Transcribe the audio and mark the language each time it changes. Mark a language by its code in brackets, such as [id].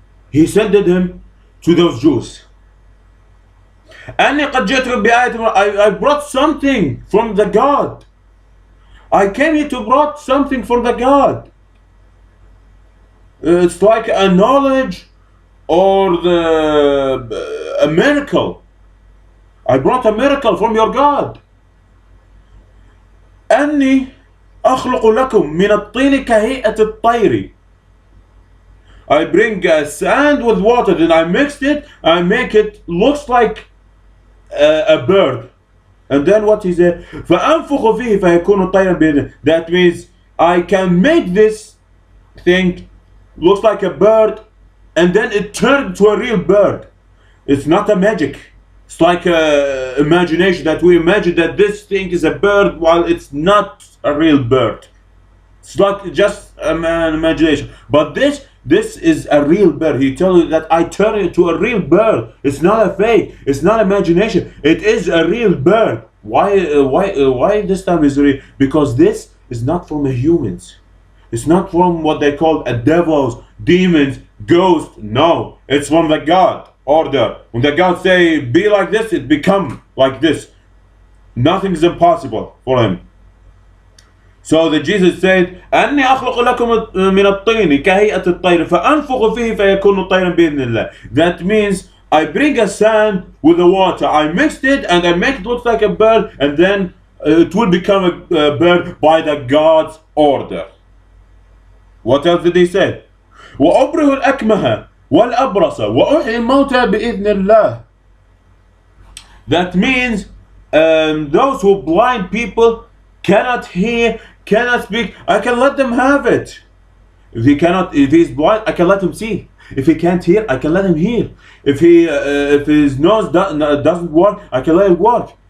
[en] He sent him to those Jews. I brought something from the God. I came here to brought something from the God. It's like a knowledge or a miracle. I brought a miracle from your God. [ar] أخلق لكم من الطين كهيئة الطير. [en] I bring sand with water, then I mixed it, I make it looks like a bird. And then what is it? [ar] فأنفخ فيه فيكون طيرا بإذن. [en] That means I can make this thing looks like a bird, and then it turned to a real bird. It's not a magic. It's like imagination that we imagine that this thing is a bird while it's not a real bird. It's like just an imagination. But this is a real bird. He tells you that I turn it to a real bird. It's not a fake. It's not imagination. It is a real bird. Why this time is real? Because this is not from the humans. It's not from what they call a devils, demons, ghosts. No, it's from the God order. When the God say be like this, it become like this. Nothing is impossible for him. So that Jesus said, [ar] أني أخلق لكم من الطين كهيئة الطير فأنفخ فيه فيكون طيرا بإذن الله. [en] That means I bring a sand with the water, I mixed it and I make it look like a bird, and then it will become a bird by the God's order. What else did he say? [ar] وأبره الأكمه والأبرص وأحيي الموتى بإذن الله. [en] That means those who blind people cannot hear, cannot speak, I can let them have it. If he's blind, I can let him see. If he can't hear, I can let him hear. If his nose doesn't work, I can let him work.